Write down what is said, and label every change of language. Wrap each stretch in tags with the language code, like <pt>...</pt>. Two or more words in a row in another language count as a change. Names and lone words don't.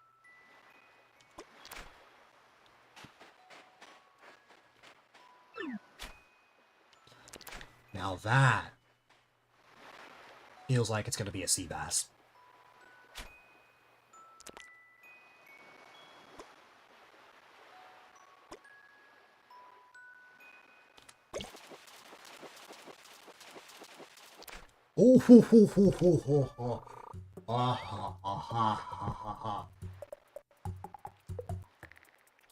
<en>Now that feels like it's gonna be a sea bass. Oh ho ho ho ho ho ho. Ah ha ah ha ha ha ha.</en>